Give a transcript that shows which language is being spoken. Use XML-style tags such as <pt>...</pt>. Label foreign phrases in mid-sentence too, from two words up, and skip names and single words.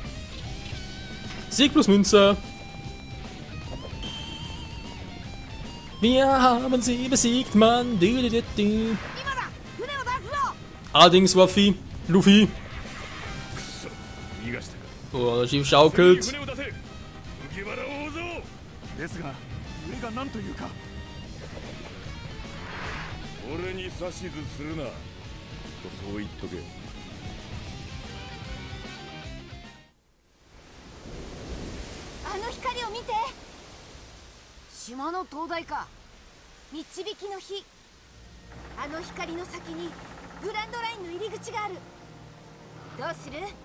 <de>Sieg plus Münze. Wir haben sie besiegt, Mann. Allerdings, Luffy. Oh, der Schiff schaukelt.</de> <ja>ですが上が何というか俺に指図するなとそう言っとけあの光を見て島の灯台か導きの火あの光の先にグランドラインの入り口があるどうする</ja>